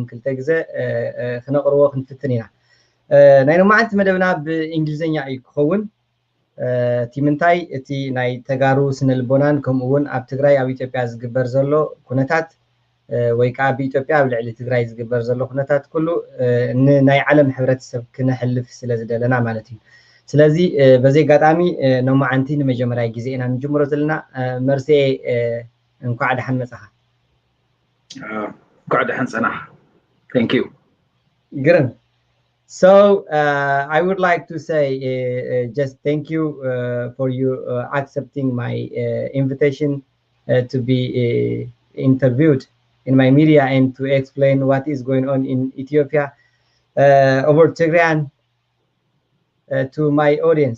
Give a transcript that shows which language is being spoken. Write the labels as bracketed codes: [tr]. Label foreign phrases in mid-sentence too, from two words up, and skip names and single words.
[ti] ክልተ ግዜ ክነቕርቦ ክንፍትን ኢና ናይ ሎማዓንቲ መደብና ብእንግሊዝኛ እዩ ክኸውን እቲ ምንታይ እቲ ናይ ተጋሩ ስነልቦናን ከምኡ እውን ኣብ ትግራይ ኣብ ኢትዮጵያ ዝግበር ዘሎ ኩነታት ወይ ከዓ ብኢትዮጵያ ኣብ ልዕሊ ትግራይ ዝግበር ዘሎ ኩነታት ኩሉ ንናይ ዓለም ሕብረተሰብ ክነሕልፍ ስለ ዝደለና ማለት እዩ [am] ስለዚህ በዚህ አጋጣሚ [ti] ሎማዓንቲ ንመጀመሪያ ጊዜ ኢና ንጅምሮ ዘለና መርሴ እንኳዕ ደሓን መጻኻ እንኳዕ ደሓን ፀናሕ [en] thank you ግርም So I would like to say just thank you for you accepting my invitation to be interviewed in my media and to explain what is going on in Ethiopia over Tigrayan to my audience.